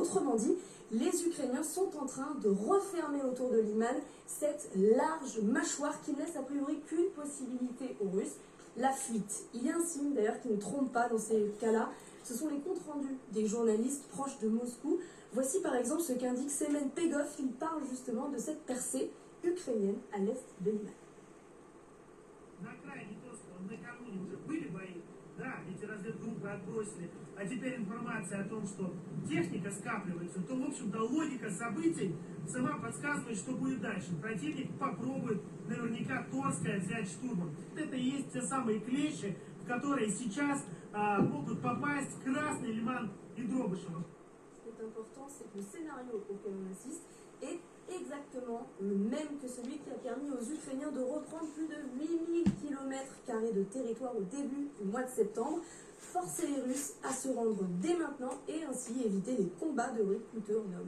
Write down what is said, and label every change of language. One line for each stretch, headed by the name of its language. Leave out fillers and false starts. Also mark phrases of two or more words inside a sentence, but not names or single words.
French: Autrement dit, les Ukrainiens sont en train de refermer autour de Liman cette large mâchoire qui ne laisse a priori qu'une possibilité aux Russes, la fuite. Il y a un signe d'ailleurs qui ne trompe pas dans ces cas-là, ce sont les comptes rendus des journalistes proches de Moscou. Voici par exemple ce qu'indique Semen Pegov. Il parle justement de cette percée ukrainienne à l'est de Liman.
Russian: Да, эти разведгруппы отбросили. А теперь информация о том, что техника скапливается, то, в общем-то, логика событий сама подсказывает, что будет дальше. Противник попробует наверняка Торское взять штурмом. Это и есть те самые клещи, в которые сейчас могут попасть Красный Лиман и Дробышево.
French: Ce qui est important, c'est que le scénario auquel on assiste est exactement le même que celui qui a permis aux Ukrainiens de reprendre plus de 8000 km² de territoire au début du mois de septembre, forcer les Russes à se rendre dès maintenant et ainsi éviter les combats de rue coûteux en hommes.